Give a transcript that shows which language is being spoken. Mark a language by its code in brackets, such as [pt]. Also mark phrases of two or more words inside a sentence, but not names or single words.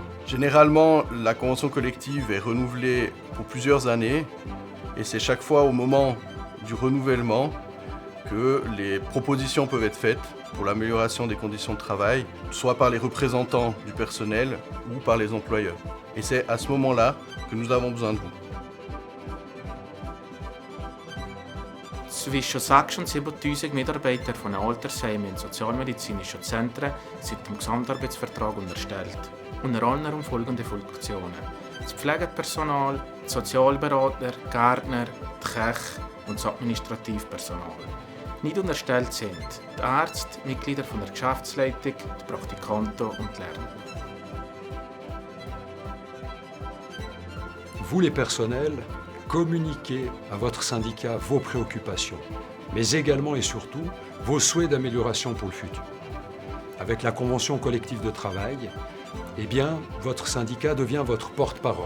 [fr] Généralement, la convention collective est renouvelée pour plusieurs années et c'est chaque fois au moment du renouvellement que les propositions peuvent être faites pour l'amélioration des conditions de travail, soit par les représentants du personnel ou par les employeurs. Et c'est à ce moment-là que nous avons besoin de vous. [de] Zwischen 6 und 7'000 Mitarbeiter von Altersheimen und sozialmedizinischen Zentren sind dem Gesamtarbeitsvertrag unterstellt. Unter anderem folgende Funktionen: das Pflegepersonal, die Sozialberater, Gärtner, die Köche und das Administrativpersonal. Nicht unterstellt sind die Ärzte, Mitglieder von der Geschäftsleitung, die Praktikanten und die Lernenden. [fr] Vous les personnels, communiquez à votre syndicat vos préoccupations, mais également et surtout vos souhaits d'amélioration pour le futur. Avec la convention collective de travail, eh bien, votre syndicat devient votre porte-parole.